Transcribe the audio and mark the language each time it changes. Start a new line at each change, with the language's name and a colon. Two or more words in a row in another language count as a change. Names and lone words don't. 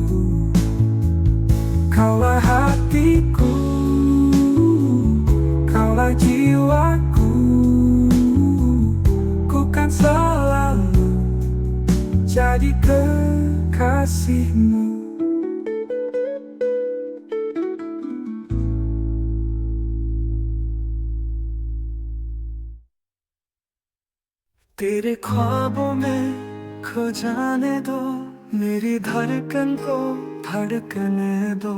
Indonesian: Kaulah hatiku, kaulah jiwaku. Ku kan selalu jadi kekasihmu.
Hindi: तेरे ख्वाबों में खो जाने दो, मेरी धड़कन को धड़कने दो।